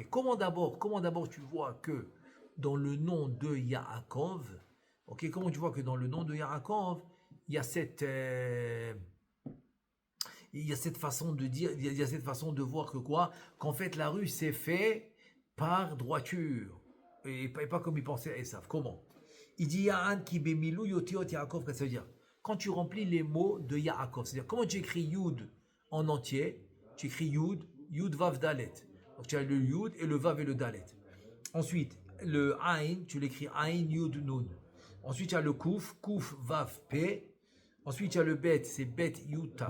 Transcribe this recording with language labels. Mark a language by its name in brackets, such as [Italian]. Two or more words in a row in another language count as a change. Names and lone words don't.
[French] Comment d'abord tu vois que dans le nom de Yaakov, comment tu vois que dans le nom de Yaakov il y a cette façon de dire, il y a cette façon de voir que qu'en fait la rue s'est fait par droiture et pas comme il pensait à Esav. Comment? Il dit [Hebrew] יען כי במילוי אותיות יעקב, [French] ça veut dire quand tu remplis les mots de Yaakov, c'est-à-dire comment tu écris Yud en entier, tu écris Yud Vav Dalet. Donc tu as le Yud et le Vav et le Dalet. Ensuite, le Ain, tu l'écris Ain Yud Nun. Ensuite, tu as le Kuf Vav P. Ensuite, tu as le Bet, c'est Bet Yud Taf.